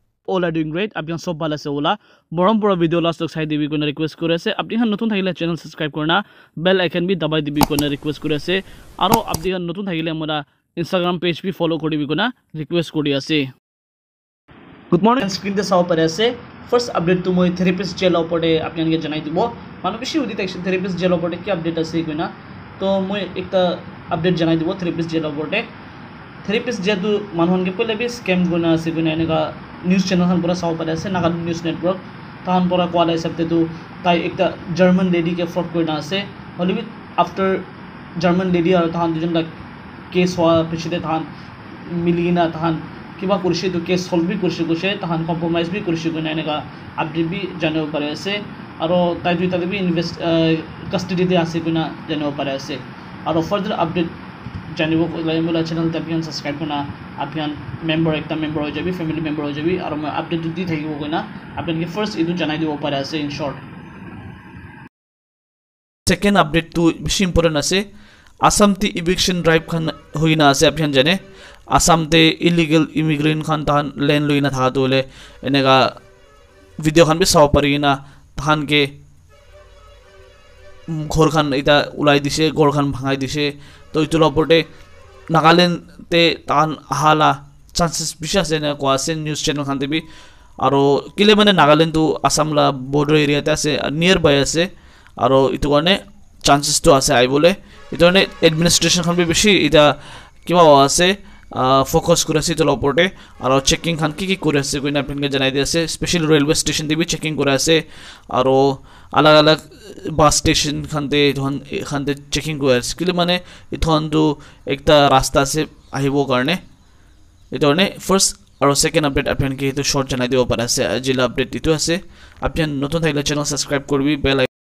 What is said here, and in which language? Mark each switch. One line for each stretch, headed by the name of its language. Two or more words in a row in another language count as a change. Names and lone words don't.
English: all are doing great
Naga Pidgin: apni sob bhal ase ola morom pura video last tak sai dibi kona request kore ase apni han notun thakile
English: channel subscribe
Naga Pidgin: korna
English: bell icon
Naga Pidgin: bi dabai dibi kona request kore ase aro apni han notun thakile mora Instagram page bi follow koribi kona request kori ase
English: good morning
Naga Pidgin: screen te saw pare ase
English: first update
Naga Pidgin: to moi therapist jail opode apni han ke janai dibo manu bishi udi tak therapist jail opode ki update ase koina to moi ekta update janai dibo therapist jail opode therapist jetu manhon ke pele bi scam gona ase koina eneka
English: news channel
Naga Pidgin: han pura saw pare ase Nagaland news network tahan pura kwala hisabte tu tai ekta
English: German lady
Naga Pidgin: ke fraud korna ase holibi after German lady aru tahan dujon la case hoa pichite tahan miligina tahan kiba kurshi tu
English: case solve
Naga Pidgin: bi kurshi kushe tahan compromise bi kurshi koina eneka update bi janibo pare ase aro tai duita bi
English: invest custody
Naga Pidgin: te ase koina janibo pare ase aro
English: further update
Naga Pidgin: janibo la channel te apni subscribe korna apni member ekta member ho jabi
English: family member
Naga Pidgin: ho jabi aro moi update di thakibo koina apni ke first edu janai dibo pare ase
English: in short second update
Naga Pidgin: to bishi important ase Assam te
English: eviction drive
Naga Pidgin: khan hoina ase apni jane Assam te
English: illegal immigrant
Naga Pidgin: khan tahan land loina tha dole enega video khan bi saw parina tahan ke ঘর খান এটা উলাই দিছে ঘর খান ভাঙাই দিছে তো ইতুলা পটে নাগাল্যান্ড তে তান হালা চান্সেস বিশ আছে না কো আছে
English: news channel
Naga Pidgin: খান দেবি আর কিলে মানে নাগাল্যান্ড তো আসামলা
English: border area
Naga Pidgin: আছে
English: near by
Naga Pidgin: আছে আর ইতু কারণে চান্সেস তো আছে আই বলে ইতু কারণে এডমিনিস্ট্রেশন খান বেশি এটা কিবা আছে ফোকাস করে আছে ইতুলা পটে আর চেকিং খান কি করে আছে কইনা আপনাকে জানাই দি আছে
English: special railway station
Naga Pidgin: দেবি চেকিং করে আছে আর अलग अलग
English: bus station
Naga Pidgin: खानते चेकिंग को है माने इथन तो एक रास्ता से आहिबो करने इतने फर्स्ट और
English: second update
Naga Pidgin: अपन के तो शॉर्ट जाना दिबो पारे আছে जिला अपडेट इतो আছে अपन नतुन थाइले
English: channel subscribe
Naga Pidgin: करबी बेल